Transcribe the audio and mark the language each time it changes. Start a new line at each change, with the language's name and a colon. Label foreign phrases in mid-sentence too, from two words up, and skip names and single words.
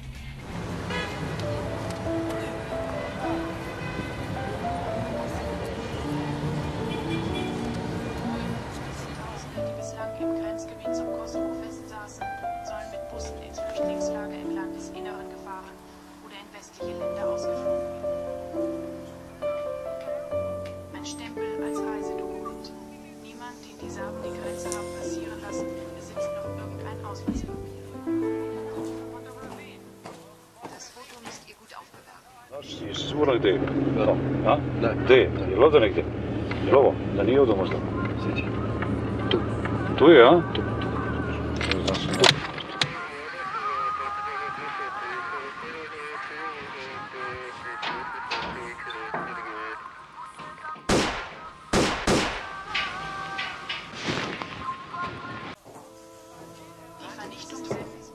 German: Die bislang im Grenzgebiet zum Kosovo festsaßen, sollen mit Bussen ins Flüchtlingslager im Landesinneren gefahren oder in westliche Länder ausgeflogen werden. Ein Stempel als Reisedokument. Niemand, den die Serben die Grenze haben passieren lassen, besitzt noch irgendein Ausweispapier. Das Foto müsst ihr gut aufbewahren.
Croatian: Jesi siguran gdje? Da. A? Gdje? Jel ovdje negdje? Jel ovo? Da nije ovdje možda? Sjeti. Tu. Tu je, a? Tu. Znači, tu.
German: Die Vernichtung selbst.